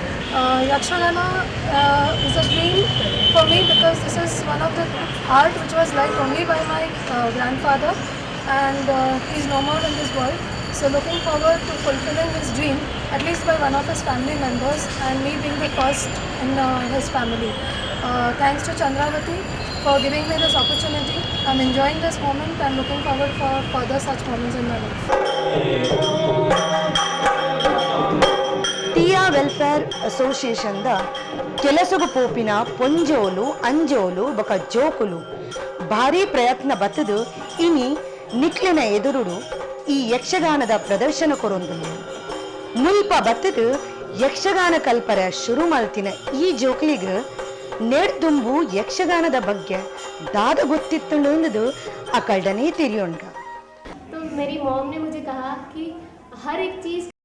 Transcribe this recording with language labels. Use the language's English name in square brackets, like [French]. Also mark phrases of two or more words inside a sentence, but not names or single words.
[English] Yakshagana is a dream for me because this is one of the art which was liked only by my grandfather and he's no more in this world. So looking forward to fulfilling his dream, at least by one of his family members and me being the first in his family. Thanks to Chandravati for giving me this opportunity. I'm enjoying this moment and looking forward for further such moments in my life. [Tulu] ಟಿಯಾ ವೆಲ್ಫೇರ್ ಅಸೋಸಿಯೇಷನ್ದ ಕೆಲಸಗು ಪೋಪಿನ ಪೊಂಜೋಲು ಅಂಜೋಲು ಬೊಕ ಜೋಕುಲು ಭಾರಿ ಪ್ರಯತ್ನ ಬತ್ತದು ಇನಿ ನಿಕ್ಲಿನ ಎದುರುಡು ಈ ಯಕ್ಷಗಾನದ ಪ್ರದರ್ಶನ ಕೊರೊಂದುಲ್ಲೆ ಮುಲ್ಪ ಬತ್ತದು ಯಕ್ಷಗಾನ ಕಲ್ಪರ ಶುರು ಮಲ್ತಿನ ಈ ಜೋಕ್ಲಿಗೆ ನೇಡ್ದುಂಬು ಯಕ್ಷಗಾನದ ಬಗ್ಗೆ ದಾದ ಗೊತ್ತಿತ್ತುಂಡು ಅಕಲ್ಡನೇ ತಿರಿಯೋಣ್ಗ। [Hindi] तो मेरी मॉम ने मुझे कहा कि हर एक चीज़